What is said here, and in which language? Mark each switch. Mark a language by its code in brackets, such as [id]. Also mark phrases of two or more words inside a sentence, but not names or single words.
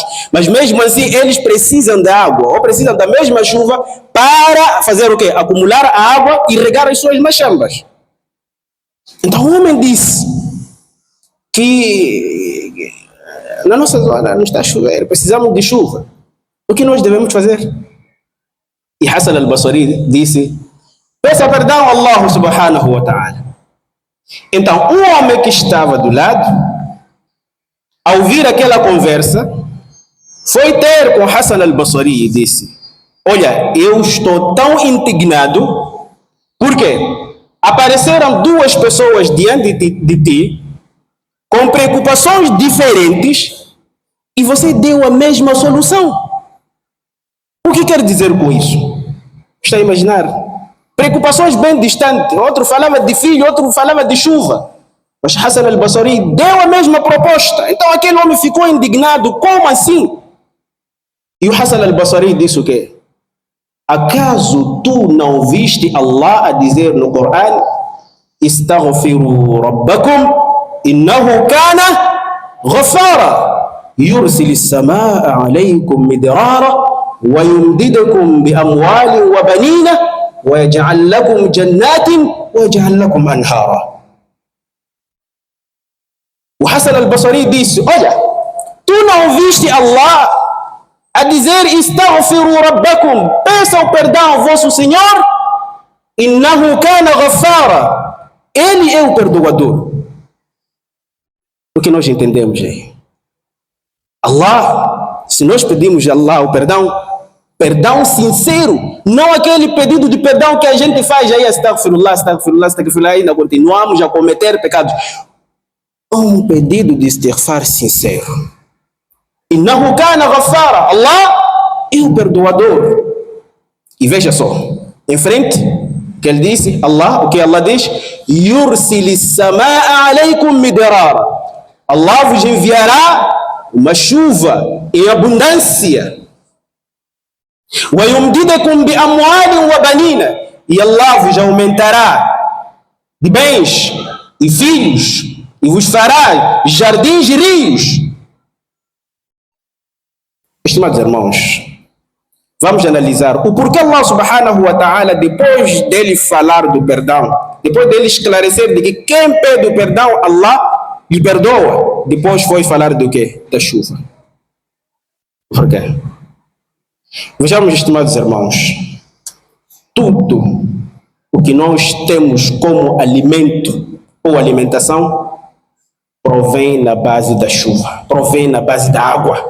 [pt] Mas mesmo assim eles precisam da água, ou precisam da mesma chuva para fazer o quê? Acumular a água e regar as suas machambas. Então o homem disse que na nossa zona não está a chover, precisamos de chuva. O que nós devemos fazer? E Hassan al-Basri disse: peça perdão a Allah [ar] سبحانه وتعالى. [pt] Então, o homem que estava do lado, ao ouvir aquela conversa, foi ter com Hassan al-Basri e disse: olha, eu estou tão indignado porque apareceram 2 pessoas diante de ti com preocupações diferentes e você deu a mesma solução. O que quer dizer com isso? Está a imaginar? Preocupações bem distantes. Outro falava de filho, outro falava de chuva. Mas Hassan al-Basri deu a mesma proposta. Então aquele homem ficou indignado. Como assim? E o Hassan al-Basri disse o quê? Acaso tu não viste Allah a dizer no Coran [ar] استغفروا ربكم إنه كان غفارا يرسل السماء عليكم مدرارا ويمددكم بأموال وبنين ويجعل لكم جنات ويجعل لكم أنهارا. [pt] وحسن البصري disse: olha, tu não ouviste Allah a dizer: [ar] استغفروا ربكم, [pt] peçam perdão ao vosso Senhor, [ar] إنه كان غفارا, [pt] Ele é o perdoador. O que nós entendemos aí? Allah, se nós pedimos a Allah o perdão, perdão sincero, não aquele pedido de perdão que a gente faz aí, [ar] أستغفر الله، أستغفر الله، أستغفر الله, [pt] ainda continuamos a cometer pecados. Um pedido de istighfar sincero. [ar] إنه كان غفارا, [pt] Allah é o perdoador. E veja só, em frente, que ele disse, Allah, o que Allah diz? [ar] يرسل السماء عليكم مدرارا. [pt] Allah vos enviará uma chuva em abundância. [ar] ويمددكم بأموال وبنين. [pt] E Allah vos aumentará de bens e filhos e vos fará jardins e rios. Estimados irmãos, vamos analisar o porquê Allah [ar] سبحانه وتعالى, [pt] depois dele falar do perdão, depois dele esclarecer de que quem pede o perdão, Allah lhe perdoa, depois foi falar do quê? Da chuva. Por quê? Vejamos, estimados irmãos, tudo o que nós temos como alimento ou alimentação provém na base da chuva, provém na base da água.